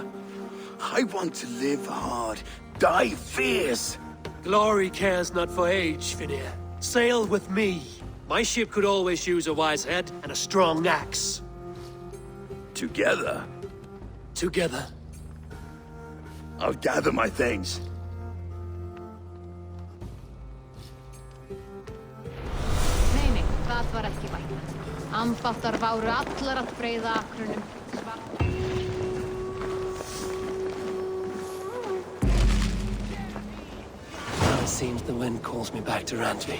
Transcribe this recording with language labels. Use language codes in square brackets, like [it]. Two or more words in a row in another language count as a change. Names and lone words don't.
[en] I want to live hard, die fierce. Glory cares not for age, Finir. Sail with me. My ship could always use a wise head and a strong axe. Together, Together. I'll gather my things. [is] Nei, það var ekki vænt. Ambáttar váru allar að breiða akrunum. [en] It seems the wind calls me back to Randvi.